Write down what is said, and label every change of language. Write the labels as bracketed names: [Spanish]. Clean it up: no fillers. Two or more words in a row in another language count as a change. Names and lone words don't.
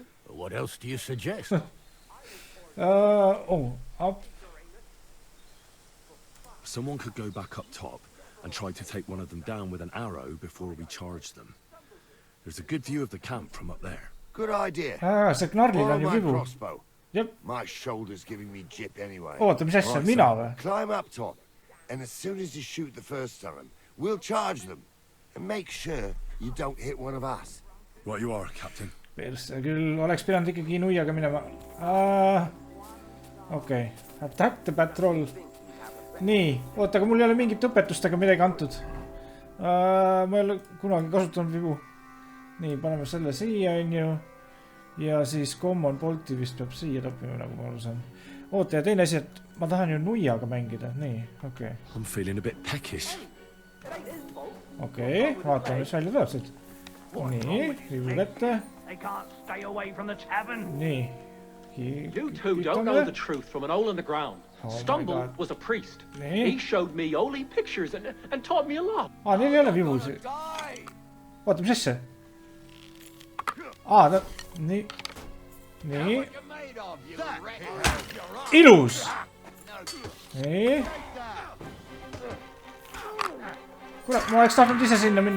[English] What else do you suggest? Up. Someone could go back up top and try to take one of them down with an arrow before we charge them. There's a good view of the camp from up there. Good idea. [Estonian] See Knarlil on ju vibu. [English] Crossbow. [Estonian] Jep. [English] My shoulder's giving me jip anyway. [Estonian] Oota, mis asja, mina või? [English] Climb up top, and as soon as you shoot the first time, we'll charge them. And make sure you don't hit one of us. Right you are, Captain. [Estonian] Persse, küll oleks pidanud ikkagi nuiaga minema. Okei. [English] Attack the patrol. [Estonian] Nii, oota, aga mul ei ole mingit õpetustega midagi antud. Ma ei ole kunagi kasutanud vibu. Nii, paneme selle siia, on ju. Ja siis [English] common bolti [Estonian] vist peab siia toppima, nagu ma aru saan. Oota, ja teine asi, et ma tahan ju nuiaga mängida. Nii, okei. [English] I'm feeling a bit peckish. [Estonian] Okei, vaatame, mis välja tuleb siit. Nii, vibu kätte. Nii. [English] You two don't know the truth from an hole in the ground. Stumble was a priest. He showed me holy pictures and taught me a lot. [Estonian] Neil ei ole vibusi. Oota, mis asja? Nii. Nii. Ilus! Nii. Kuule, ma oleks tahtnud ise sinna minna.